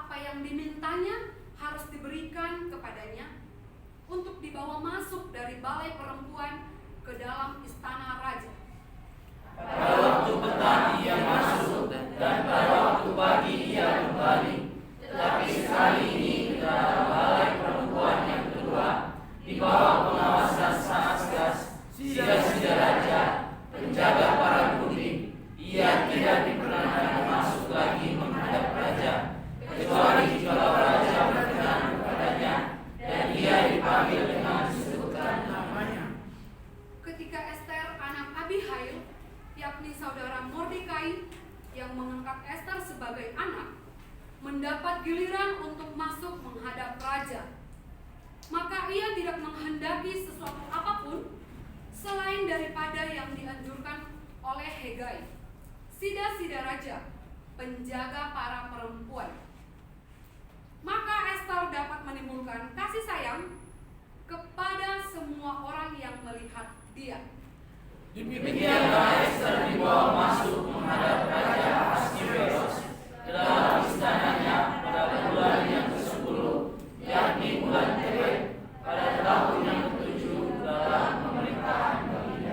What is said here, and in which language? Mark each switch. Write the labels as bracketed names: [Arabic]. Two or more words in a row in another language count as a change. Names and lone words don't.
[Indonesian] yang dimintanya harus diberikan kepadanya untuk dibawa masuk dari balai perempuan ke dalam istana raja. Pada waktu petang ia masuk, dan pada waktu pagi ia kembali. Tetapi sekali ini ke dalam balai perempuan yang kedua, di bawah pengawasan sang asgas, sida-sida raja, penjaga para putri, ia tidak diperkenankan masuk lagi menghadap raja, kecuali jika raja berkenan kepadanya, dan ia dipanggil dengan disebutkan namanya. Ketika Ester anak Abihail, yakni saudara Mordekai yang mengangkat Ester sebagai anak, mendapat giliran untuk masuk menghadap raja, maka ia tidak menghendaki sesuatu apapun selain daripada yang dianjurkan oleh Hegai, sida-sida raja, penjaga para perempuan. Maka Ester dapat menimbulkan kasih sayang kepada semua orang yang melihat dia. Demikianlah Ester dibawa masuk menghadap Raja Ahasveros ke dalam istananya pada bulan yang ke-10, yakni bulan Tebet, pada tahun yang ke-7 dalam pemerintahan Baginda.